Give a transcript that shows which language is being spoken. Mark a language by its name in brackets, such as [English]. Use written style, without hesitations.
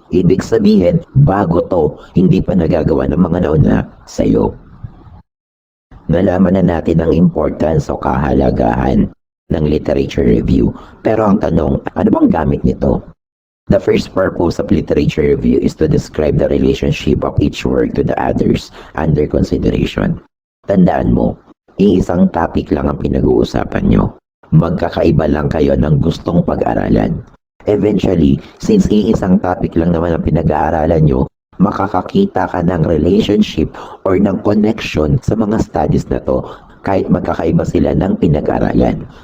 [Filipino] Ibig sabihin, bago to, hindi pa nagagawa ng mga nauna sa'yo. Nalaman na natin ang importance o kahalagahan ng literature review. Pero ang tanong, ano bang gamit nito? [English] The first purpose of literature review is to describe the relationship of each work to the others under consideration. [Filipino] Tandaan mo, iisang topic lang ang pinag-uusapan nyo. Magkakaiba lang kayo ng gustong pag-aralan. Eventually, since iisang topic lang naman ang pinag-aaralan nyo, makakakita ka ng relationship or ng connection sa mga studies na to kahit magkakaiba sila ng pinag-aaralan.